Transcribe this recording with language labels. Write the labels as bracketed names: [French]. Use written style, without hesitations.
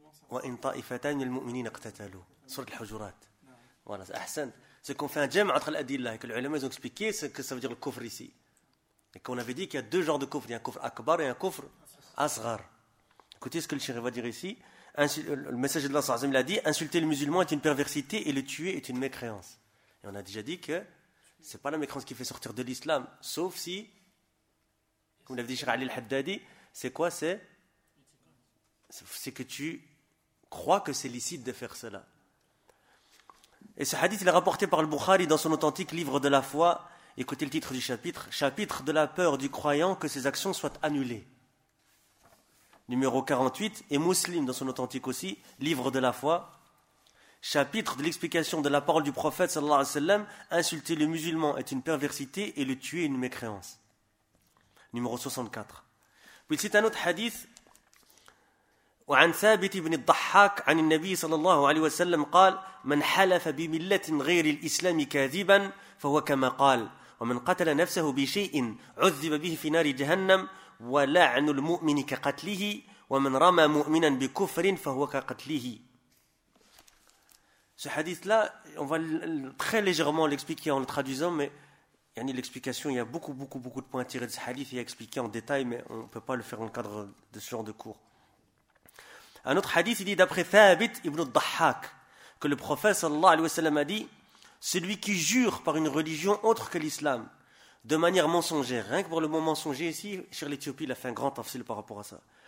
[Arabic] وإن طائفتان من المؤمنين اقتتلوا سورة الحجرات [French] voilà, c'est [Arabic] أحسن. [French] C'est qu'on fait un jam entre l'adillah et que les ulama ont expliqué ce que ça veut dire le kufr ici. Et qu'on avait dit qu'il y a deux genres de kufr, il y a un kufr akbar et un kufr asghar. Écoutez ce que le shir va dire ici. Le messager de Allah sallallahu alayhi wa sallam a dit, insulter le musulman est une perversité et le tuer est une mécréance. Et on a déjà dit que c'est pas la mécréance qui fait sortir de l'islam, sauf si, comme l'avait dit shir Ali al-Haddadi, c'est quoi c'est? C'est que tu crois que c'est licite de faire cela. Et ce hadith, il est rapporté par le Bukhari dans son authentique livre de la foi. Écoutez le titre du chapitre. Chapitre de la peur du croyant que ses actions soient annulées. Numéro 48. Et Muslim dans son authentique aussi. Livre de la foi. Chapitre de l'explication de la parole du prophète, sallallahu alayhi wa sallam. Insulter le musulman est une perversité et le tuer une mécréance. Numéro 64. Puis il cite un autre hadith. [Arabic] وعن ثابت بن الضحاك عن النبي صلى الله عليه وسلم قال من حلف بملة غير الإسلام كاذبا فهو كما قال ومن قتل نفسه بشيء عذب به في نار جهنم ولعن المؤمن كقتله ومن رمى مؤمنا بكفر فهو كقتله. [French] Ce hadith là, on va très légèrement l'expliquer en le traduisant, mais يعني l'explication, il y a beaucoup de points tirés de ce hadith et expliqué en détail, mais on peut pas le faire dans le cadre de ce genre de cours. Un autre hadith, il dit d'après Thabit ibn al-Dahhak, que le prophète sallallahu alayhi wa sallam a dit, celui qui jure par une religion autre que l'islam, de manière mensongère, rien que pour le mot mensonger ici, sur l'Éthiopie, il a fait un grand tafsil par rapport à ça.